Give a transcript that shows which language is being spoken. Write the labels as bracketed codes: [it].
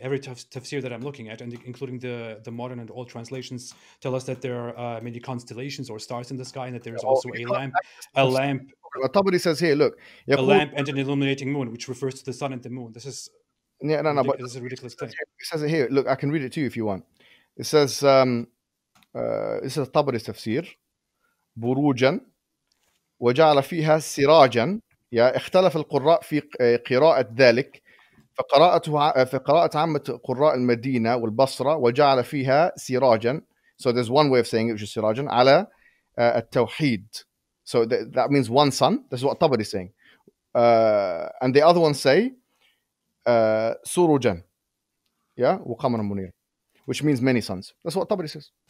[en] Every tafsir that I'm looking at, and including the modern and old translations, tell us that there are many constellations or stars in the sky, and that there is also a lamp. Tabari says here, look, a lamp and an illuminating moon, which refers to the sun and the moon. This is but this is a ridiculous claim. It says it here. Look, I can read it to you if you want. It says, this is Tabari's tafsir. [ar] بروجا وجعل فيها سراجا يا اختلف القراء في قراءة ذلك فقراءة عامة قراء المدينة والبصرة وجعل فيها سراجا. [en] So there's one way of saying it, which is [ar] سراجا على التوحيد. [en] So that means one sun. That's what Tabari is saying. And the other ones say سروجا, yeah, [ar] وقمر منير, [en] which means many suns. That's what Tabari says.